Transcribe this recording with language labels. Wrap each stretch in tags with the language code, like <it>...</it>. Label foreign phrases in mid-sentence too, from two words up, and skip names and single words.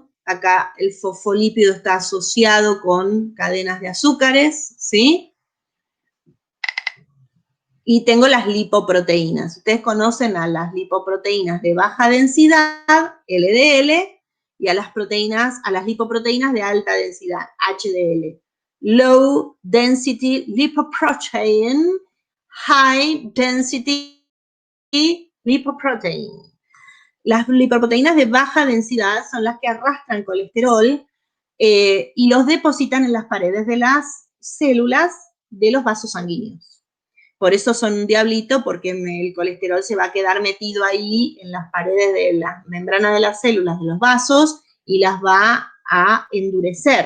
<es>Acá el fosfolípido está asociado con cadenas de azúcares, ¿sí? Y tengo las lipoproteínas. Ustedes conocen a las lipoproteínas de baja densidad, LDL, y a las lipoproteínas de alta densidad, HDL.</es> <en>Low density lipoprotein, high density lipoprotein.</en> <es>Las lipoproteínas de baja densidad son las que arrastran colesterol y los depositan en las paredes de las células de los vasos sanguíneos. Por eso son un diablito, porque el colesterol se va a quedar metido ahí en las paredes de la membrana de las células de los vasos y las va a endurecer.</es>